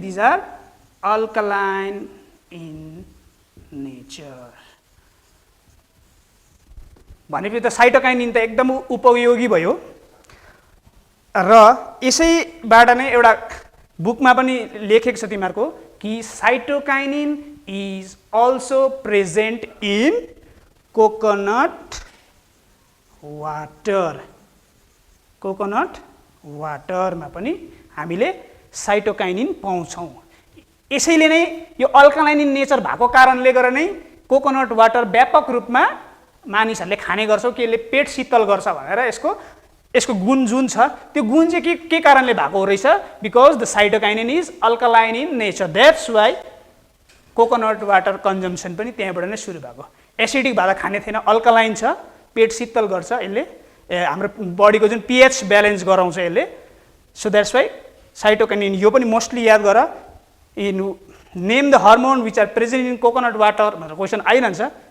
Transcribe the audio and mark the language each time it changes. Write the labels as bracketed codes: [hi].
[en] These are alkaline in nature. [ne] भनेपछि त cytokinin त एकदम उपयोगी भयो. र यसैबाट नै एउटा बुकमा पनि लेखेको छ तिमीहरूको कि [en] Cytokinin is also present in coconut water. [ne] Coconut वाटरमा पनि हामीले साइटोकाइनिन पाउँछौँ. यसैले नै यो [en] alkaline in nature [ne] भएको कारणले गर्दा नै कोकोनट वाटर व्यापक रूपमा मानिसहरूले खाने गर्छौँ कि यसले पेट शीतल गर्छ भनेर. यसको गुण जुन छ त्यो गुण चाहिँ के कारणले भएको रहेछ? [en] Because the cytokinin is alkaline in nature. That's why [ne] coconut water consumption पनि त्यहाँबाट नै सुरु भएको. एसिडिक भएर खाने थिएन, अल्कालाइन छ, पेट शीतल गर्छ यसले, हाम्रो बडीको जुन pH ब्यालेन्स गराउँछ यसले. [en] So that's why cytokinin. [ne] यो पनि मोस्टली याद गर. [en] name the hormone which are present in coconut water [ne] भनेर क्वेसन आइरहन्छ.